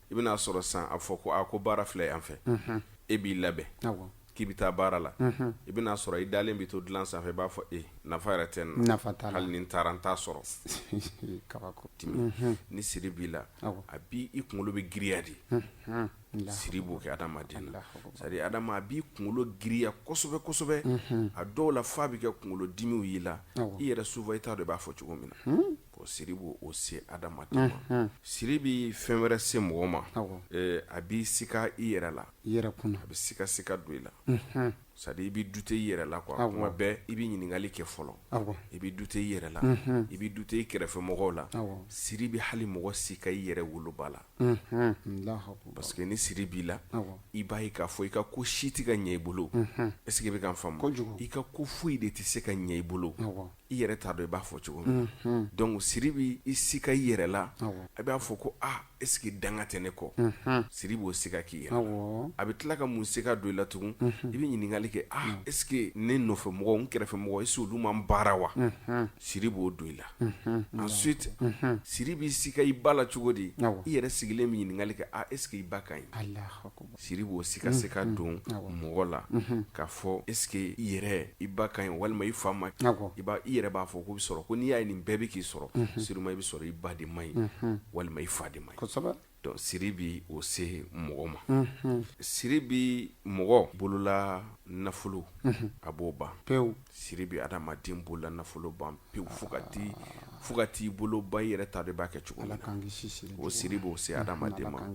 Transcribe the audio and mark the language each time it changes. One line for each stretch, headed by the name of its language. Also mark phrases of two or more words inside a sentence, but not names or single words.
Bambara: I bɛna sɔrɔ san a fɔ ko ko baara filɛ yan fɛ e b'i labɛn k'i bi taa baara la i bɛna sɔrɔ i dalen bi to dilan sanfɛ i b'a fɔ nafa yɛrɛ tɛ nin na hali ni n taara n t'a sɔrɔ. Ni siri b'i la a bi i kunkolo bɛ giriya de. Siri b'o kɛ adamaden na
French: c'est à dire
Bambara: adama a b'i kunkolo giriya kosɛbɛ kosɛbɛ a dɔw la f'a bɛ kɛ kunkolo dimiw y'i la i yɛrɛ souvent i t'a dɔn i b'a fɔ cogo min na. Siri b'o se adamaden ma. Siri bi fɛn wɛrɛ se mɔgɔ ma a b'i sika i yɛrɛ la a bɛ sika don i la
French: c'est à dire
Bambara: i bi douter i yɛrɛ la quoi kuma bɛɛ i bi ɲininkali kɛ fɔlɔ i bi douter i yɛrɛ la i bi douter i kɛrɛfɛ mɔgɔw la siri bi hali mɔgɔ sika i yɛrɛ woloba la
French: parce que
Bambara: ni siri b'i la i b'a ye k'a fɔ i ka ko si tɛ ka ɲɛ i bolo
French: est ce que
Bambara: i bɛ ka n faamu i ka ko foyi de tɛ se ka ɲɛ i bolo i yɛrɛ t'a dɔn i b'a fɔ cogo min na donc siri bi i sika i yɛrɛ la a b'a fɔ ko
French: est ce que
Bambara: danga tɛ ne kɔ siri b'o sika k'i yɛrɛ la a bɛ tila ka mun sika don i la tugun i bɛ ɲininkali kɛ
French: est ce que
Bambara: ne nɔfɛ mɔgɔw n kɛrɛfɛ mɔgɔw
French: est ce que
Bambara: olu man baara wa siri b'o don i la ensuite siri b'i sika i ba la cogo di i yɛrɛ sigilen bɛ ɲininkali kɛ
French: est ce que
Bambara: i ba ka ɲi siri b'o sika don mɔgɔ la k'a fɔ
French: est ce que
Bambara: i yɛrɛ i ba ka ɲi walima i fa ma i yɛrɛ b'a fɔ ko bi sɔrɔ ko n'i y'a ye nin bɛɛ bɛ k'i sɔrɔ sûrement i bɛ sɔrɔ i ba de ma ɲi walima i fa de ma ɲi. Donc siri bi o se mɔgɔ ma siri bi mɔgɔ bolola nafolo a b'o ban pewu siri bi adamaden bolola nafolo ban pewu fo ka t'i bolo ba i yɛrɛ t'a dɔn i b'a kɛ cogo min na o siri b'o se adamaden ma.